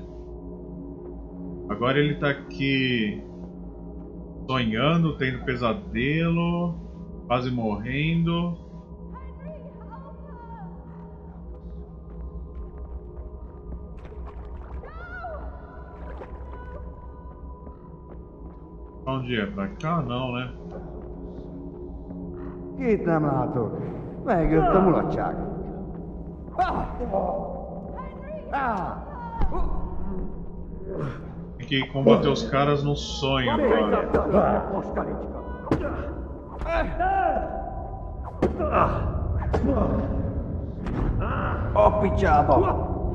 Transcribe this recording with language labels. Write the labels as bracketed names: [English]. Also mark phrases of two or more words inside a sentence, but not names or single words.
[Portuguese] Agora ele tá aqui sonhando, tendo pesadelo, quase morrendo. Onde é? Pra cá? Não, né? [Hungarian] Itt nem látok. Megjött a mulatság. [Portuguese] Tem que combater os caras no sonho agora. [Hungarian] Ó picsába!